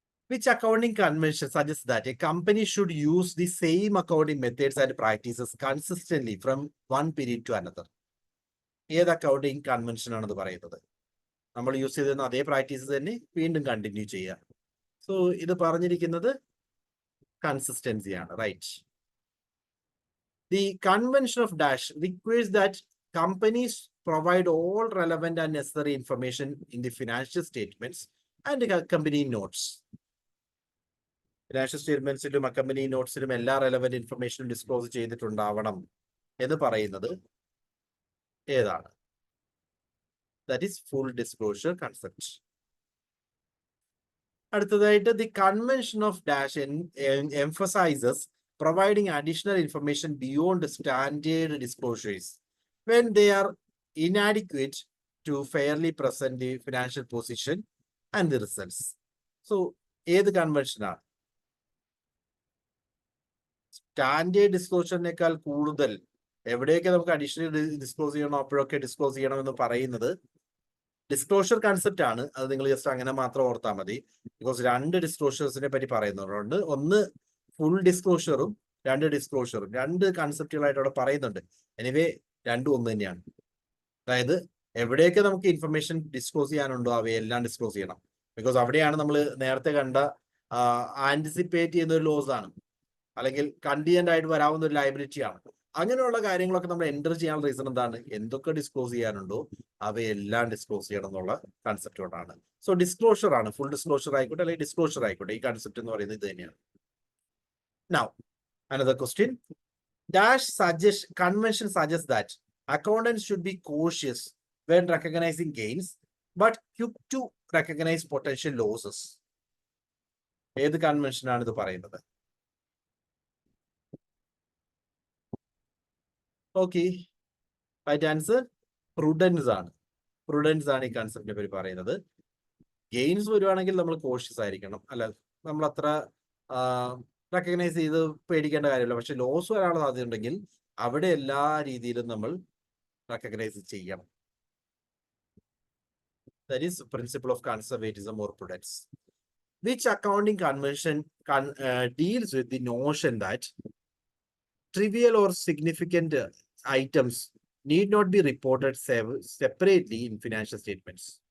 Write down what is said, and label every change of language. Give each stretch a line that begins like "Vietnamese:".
English: Which accounting convention suggests that a company should use the same accounting methods and practices consistently from one period to another?
Malayalam: ഏത് accounting convention ആണെന്ന് പറയുന്നത്? നമ്മൾ use ചെയ്തിരുന്ന അതേ practice തന്നെ വീണ്ടും continue ചെയ്യുക. സോ ഇത് പറഞ്ഞിരിക്കുന്നത് കൺസിസ്റ്റൻസി ആണ്, right?
English: The convention of dash requires that companies provide all relevant and necessary information in the financial statements and accompanying notes.
Malayalam: Financial സ്റ്റേറ്റ്മെന്റ്സിലും accompany നോട്ട്സിലും എല്ലാ റെലവന്റ് ഇൻഫർമേഷനും ഡിസ്ക്ലോസ് ചെയ്തിട്ടുണ്ടാവണം എന്ന് പറയുന്നത് ഏതാണ്?
English: That is full disclosure concept. അടുത്തതായിട്ട് the convention of dash emphasizes providing additional information beyond standard disclosures when they are inadequate to fairly present the financial position and the results.
Malayalam: So, ഏത് കൺവെൻഷനാണ്? Standard ഡിസ്ക്ലോഷറിനേക്കാൾ കൂടുതൽ എവിടെയൊക്കെ നമുക്ക് additional disclose ചെയ്യണോ അപ്പോഴൊക്കെ disclose ചെയ്യണം എന്ന് പറയുന്നത് ഡിസ്ക്ലോഷർ കൺസെപ്റ്റ് ആണ്. അത് നിങ്ങൾ ജസ്റ്റ് അങ്ങനെ മാത്രം ഓർത്താൽ മതി. ബിക്കോസ് രണ്ട് ഡിസ്ക്ലോഷേഴ്സിനെ പറ്റി പറയുന്നുണ്ട്. ഒന്ന് ഫുൾ ഡിസ്ക്ലോഷറും രണ്ട് ഡിസ്ക്ലോഷറും, രണ്ട് കൺസെപ്റ്റുകളായിട്ട് അവിടെ പറയുന്നുണ്ട്. എനിവേ രണ്ടും ഒന്ന് തന്നെയാണ്. അതായത് എവിടെയൊക്കെ നമുക്ക് ഇൻഫർമേഷൻ ഡിസ്ക്ലോസ് ചെയ്യാനുണ്ടോ അവയെല്ലാം ഡിസ്ക്ലോസ് ചെയ്യണം. ബിക്കോസ് അവിടെയാണ് നമ്മൾ നേരത്തെ കണ്ട ആന്റിസിപ്പേറ്റ് ചെയ്യുന്ന ഒരു ലോസ് ആണ്, അല്ലെങ്കിൽ കണ്ടിജന്റ് ആയിട്ട് വരാവുന്ന ഒരു ലയബിലിറ്റി ആണ്. അങ്ങനെയുള്ള കാര്യങ്ങളൊക്കെ നമ്മൾ എൻ്റർ ചെയ്യാനുള്ള റീസൺ എന്താണ്? എന്തൊക്കെ ഡിസ്ക്ലോസ് ചെയ്യാനുണ്ടോ അവയെല്ലാം ഡിസ്ക്ലോസ് ചെയ്യണം എന്നുള്ള കൺസെപ്റ്റ് കൊണ്ടാണ്. സോ ഡിസ്ക്ലോഷർ ആണ്, ഫുൾ ഡിസ്ക്ലോഷർ ആയിക്കോട്ടെ അല്ലെങ്കിൽ ഡിസ്ക്ലോഷർ ആയിക്കോട്ടെ, ഈ കൺസെപ്റ്റ് എന്ന് പറയുന്നത് ഇത് തന്നെയാണ്.
English: Now, another question. Dash convention suggests that accountants should be cautious when recognizing gains, but quick to recognize potential losses.
Malayalam: ഏത് കൺവെൻഷൻ ആണ് ഇത് പറയുന്നത്? ഓക്കെ, റൈറ്റ് ആൻസർ പ്രൂഡൻസ് ആണ്. പ്രൂഡൻസ് ആണ് ഈ കൺസെപ്റ്റിനെ പറ്റി പറയുന്നത്. ഗെയിൻസ് വരുവാണെങ്കിൽ നമ്മൾ കോഷ്യസ് ആയിരിക്കണം, അല്ല നമ്മൾ അത്ര റെക്കഗ്നൈസ് ചെയ്ത് പേടിക്കേണ്ട കാര്യമില്ല. പക്ഷെ ലോസ് വരാനുള്ള സാധ്യതയുണ്ടെങ്കിൽ അവിടെ എല്ലാ രീതിയിലും നമ്മൾ റെക്കഗ്നൈസ് ചെയ്യണം.
English: That is principle of conservatism or prudence. Which accounting convention deals with the notion that trivial or significant items need not be reported separately in financial statements?